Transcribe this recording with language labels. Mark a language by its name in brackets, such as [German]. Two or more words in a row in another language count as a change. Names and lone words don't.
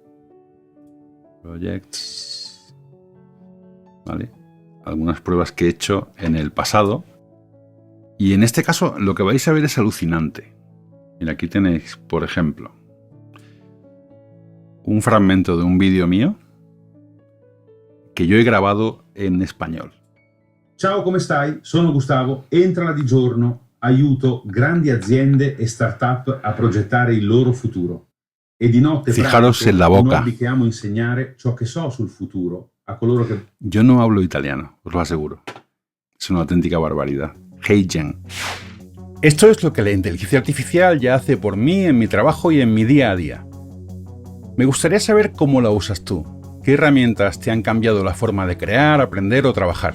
[Spanish] Projects. ¿Vale? Algunas pruebas que he hecho en el pasado. Y en este caso lo que vais a ver es alucinante. Mira, aquí tenéis, por ejemplo, un fragmento de un vídeo mío [Italian] che io [Spanish] he grabado [Italian] in espagnolo. Ciao, come stai? Sono Gustavo, entrala di giorno, aiuto grandi aziende e start-up a progettare il loro futuro. E di notte [Spanish] Fijaros en la boca. [Italian] che amo insegnare ciò che so sul futuro a coloro che... [Spanish] Yo no hablo italiano, os lo aseguro. Es una auténtica barbaridad. HeyGen. Esto es lo que la inteligencia artificial ya hace por mí en mi trabajo y en mi día a día. Me gustaría saber cómo la usas tú. ¿Qué herramientas te han cambiado la forma de crear, aprender o trabajar?